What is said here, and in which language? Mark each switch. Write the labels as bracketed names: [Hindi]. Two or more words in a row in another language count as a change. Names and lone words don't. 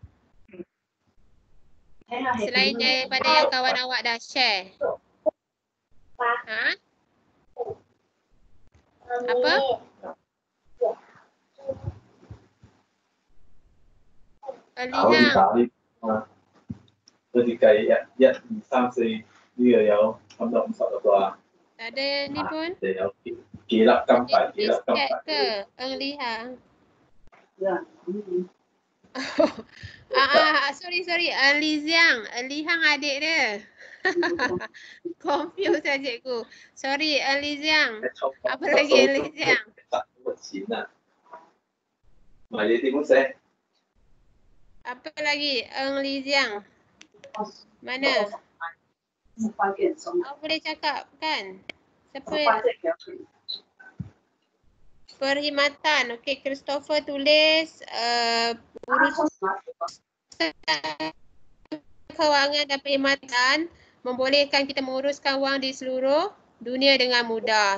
[Malay] Selain daripada yang kawan awak dah share. Apa? Eng Li Hang. [Cantonese] 佢哋計1、2、3、4呢個有差唔多50個啩。 [Malay] Tak ada ni pun. [Cantonese] 有幾粒金幣，幾粒金 [Malay] Chat [Cantonese] 幣。 [Malay] ke? Eng Li Hang. Sorry. Eng Li Ziang. Eng Li Hang adik dia. Confuse lah cikgu. Sorry, Eng Li Ziang. Apa lagi Eng Li Ziang? [Cantonese] 賺到個錢啊！唔係你點樣寫？ [Malay] Apa lagi Eng Li Ziang? Mana? Awak boleh cakap kan? Siapa? Perkhidmatan. Okey, Christopher tulis urusan kewangan dan perkhidmatan membolehkan kita menguruskan wang di seluruh dunia dengan mudah.